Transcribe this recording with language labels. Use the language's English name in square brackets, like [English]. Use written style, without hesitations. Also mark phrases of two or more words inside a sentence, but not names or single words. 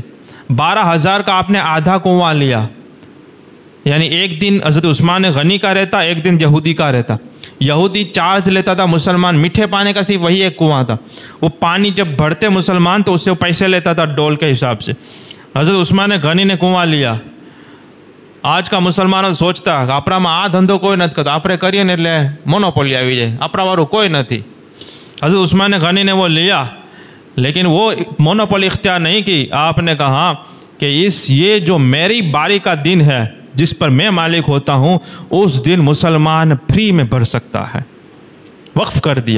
[Urdu] 12,000 کا آپ نے آدھا کنواں لیا، یعنی ایک دن حضرت عثمان غنی کا رہتا، ایک دن یہودی کا رہتا۔ یہودی چارج لیتا تھا، مسلمان میٹھے پانی کا صرف وہی ایک کنواں تھا۔ وہ پانی جب بھرتے مسلمان تو اس سے وہ پیسے لیتا تھا ڈول کے حساب سے۔ حضرت عثمان غنی نے کنواں لیا۔ آج کا مسلمان سوچتا [Gujarati] આપણામાં આ ધંધો કોઈ નથી કરતો, આપણે કરીએ ને એટલે મોનોપોલી આવી જાય, આપણાવાળું કોઈ નથી। [Urdu] حضرت عثمان غنی نے وہ لیا، لیکن وہ مونوپولی اختیار نہیں کی۔ آپ نے کہا کہ یہ جو میری باری کا دن ہے جس پر میں مالک ہوتا ہوں، اس دن مسلمان فری میں بھر سکتا ہے، وقف کر دیا۔